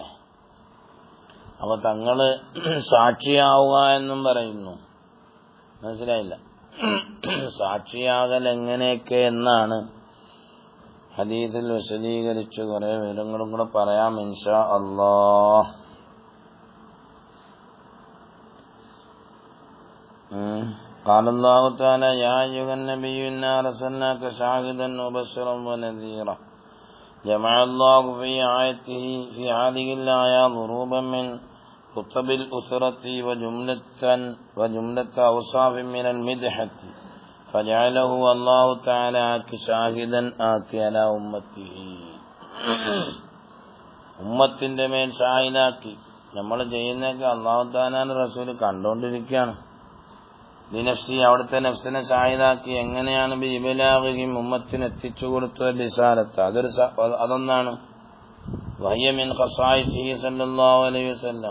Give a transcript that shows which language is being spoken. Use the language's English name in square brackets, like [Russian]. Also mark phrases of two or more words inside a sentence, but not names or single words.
[Malayalam] അപ്പൊ തങ്ങള് സാക്ഷിയാവുക എന്നും പറയുന്നു. മനസ്സിലായില്ല? സാക്ഷിയാകൽ എങ്ങനെയൊക്കെ എന്നാണ് ഹദീസിൽ വിശദീകരിച്ച് കുറെ വിവരങ്ങളും കൂടെ പറയാം [Arabic] إن شاء الله. قال الله تعالى يا أيها النبي إنا أرسلناك شاهدا ومبشرا ونذيرا. جمع الله في آيته في هذه الآية ضروبا من خطب الأسرة وجملة أوصاف من المدحة فجعله الله تعالى شاهدا على أمته. [Malayalam] ഉമ്മത്തിന്റെ മേൽ ഷാഹിദാക്കി നമ്മൾ ചെയ്യുന്നതൊക്കെ [Arabic] الله تعالى [Malayalam] റസൂൽ കണ്ടുകൊണ്ടിരിക്കുകയാണ്. ലിനഫ്സി, അവിടുത്തെ നഫ്സിനെ ഷാഹിദാക്കി എങ്ങനെയാണ് ബിബലാഗിഹിം ഉമ്മത്തിന് എത്തിച്ചു കൊടുത്ത റിസാലത്ത്. അതൊന്നാണ് [Arabic] وهي من خصائصه صلى الله عليه وسلم.